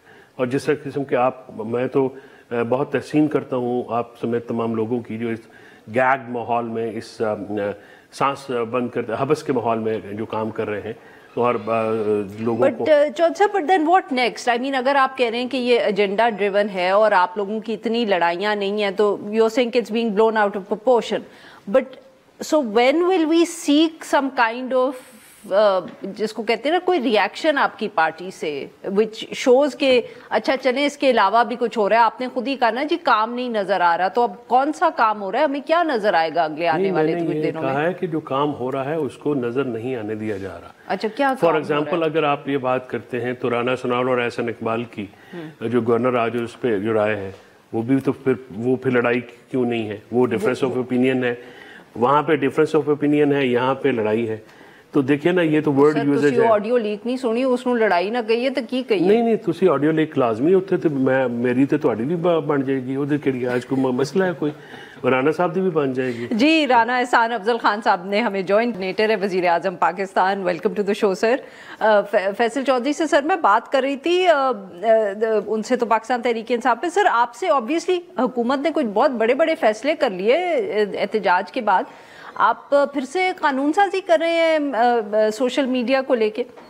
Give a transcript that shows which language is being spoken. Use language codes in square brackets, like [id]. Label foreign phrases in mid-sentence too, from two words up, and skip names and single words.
[ur] اور جس قسم کے میں تو بہت تحسین کرتا ہوں آپ سمیت تمام لوگوں کی جو اس گیگ ماحول میں، اس سانس بند کرتے حبس کے ماحول میں جو کام کر رہے ہیں اور لوگوں کو. [en] But then what next? I mean [ur] اگر آپ کہہ رہے ہیں کہ یہ [en] agenda driven [ur] ہے اور آپ لوگوں کی اتنی لڑائیاں نہیں ہیں تو [en] you are saying it's being blown out of proportion, but so when will we seek some kind of [ur] جس کو کہتے ہیں نا کوئی ریئیکشن آپ کی پارٹی سے [en] which shows [ur] کہ اچھا چلیں اس کے علاوہ بھی کچھ ہو رہا ہے؟ آپ نے خود ہی کہا نا جی کام نہیں نظر آ رہا، تو اب کون سا کام ہو رہا ہے؟ ہمیں کیا نظر آئے گا اگلے آنے والے کچھ دنوں میں؟ کہا ہے کہ جو کام ہو رہا ہے اس کو نظر نہیں آنے دیا جا رہا. اچھا کیا [en] for example [ur] اگر آپ یہ بات کرتے ہیں تو رانا سنال اور احسن اقبال کی جو گورنر آج اس پہ جو رائے ہے وہ بھی تو پھر لڑائی کیوں نہیں ہے؟ وہ [en] difference of opinion [ur] ہے، وہاں پہ [en] difference of opinion [ur] ہے، یہاں پہ لڑائی ہے. تو دیکھیں نا یہ تو [en] word usage [ur] ہے. آڈیو لیک نہیں سنی اس [pa] ਨੂੰ ਲੜਾਈ ਨਾ ਕਹੀਏ ਤਾਂ ਕੀ ਕਹੀਏ؟ ਨਹੀਂ ਤੁਸੀਂ [en] audio leak [pa] ਲਾਜ਼ਮੀ ਉੱਥੇ ਤੇ ਮੇਰੀ ਤੇ ਤੁਹਾਡੀ ਵੀ ਬਣ ਜਾਏਗੀ, ਉਹਦੇ ਕਿਹੜੀ ਅੱਜ ਕੋਈ ਮਸਲਾ ਹੈ ਕੋਈ? رانا صاحب دی بھی بن جائے گی. [ur] جی رانا احسان افضل خان صاحب نے ہمیں جوائنٹ نیٹر ہے وزیر اعظم پاکستان. [en] Welcome to the show sir. [ur] فیصل چودھری سے سر میں بات کر رہی تھی ان سے تو پاکستان تحریک انصاف پہ. سر آپ سے آبویسلی حکومت نے کچھ بہت بڑے بڑے فیصلے کر لیے احتجاج کے بعد، آپ پھر سے قانون سازی کر رہے ہیں [en] social media [ur] کو لے کے؟